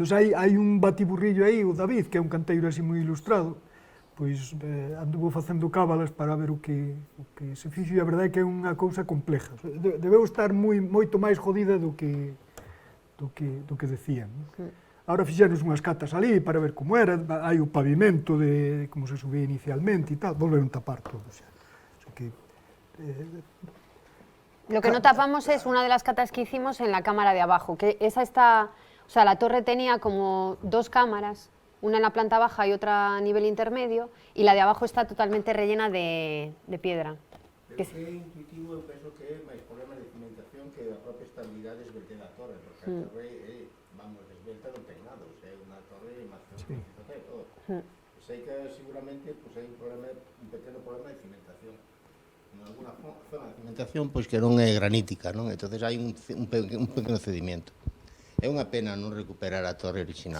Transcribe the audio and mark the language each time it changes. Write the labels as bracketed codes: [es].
[gl] Entón hai un batiburrillo aí, o David, que é un canteiro así moi ilustrado, pois anduvo facendo cábalas para ver o que se fixo e a verdade é que é unha cousa compleja. Debeu estar moito máis jodida do que decían. Ahora fixeron unhas catas ali para ver como era, hai o pavimento de como se subía inicialmente e tal, volveron tapar todo. O sea que, [es] Lo que no tapamos es una de las catas que hicimos en la cámara de abajo, que esa está... O sea, la torre tenía como dos cámaras, una en la planta baja y otra a nivel intermedio, y la de abajo está totalmente rellena de piedra. [gl] Pero que é intuitivo, eu penso que é máis problema de cimentación que a propia estabilidade esbelte da torre, porque a torre é, vamos, esbelta non ten nada, o sea, é unha torre maciza e todo. Sei que seguramente pues, hai un pequeno problema de cimentación. En alguna zona de cimentación pois que non é granítica, non? Entonces hai un pequeno cedimento. É unha pena non recuperar a torre original.